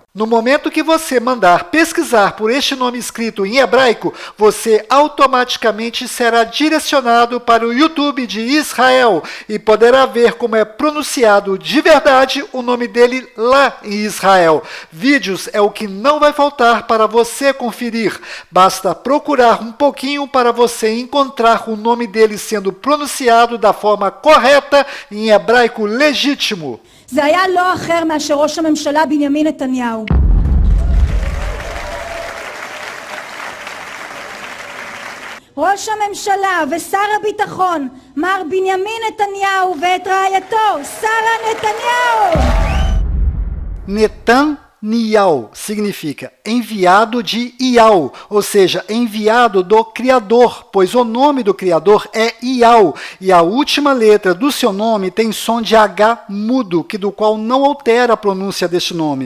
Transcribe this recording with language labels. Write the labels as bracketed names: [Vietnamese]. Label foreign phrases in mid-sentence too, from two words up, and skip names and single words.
[Portuguese] No momento que você mandar pesquisar por este nome escrito em hebraico, você automaticamente será direcionado para o YouTube de Israel e poderá ver como é pronunciado de verdade o nome dele lá em Israel. Vídeos é o que não vai faltar para você conferir. Basta procurar um pouquinho para você encontrar o nome dele sendo pronunciado da forma correta em hebraico legítimo. [Hebrew] זה היה לא אחר מאשר ראש הממשלה בנימין נתניהו. ראש הממשלה ושר הביטחון מר בנימין נתניהו ואת רעייתו שרה נתניהו. [Portuguese] Netanyahu significa enviado de Iau, ou seja, enviado do Criador, pois o nome do Criador é Iau, e a última letra do seu nome tem som de H mudo, do qual não altera a pronúncia deste nome.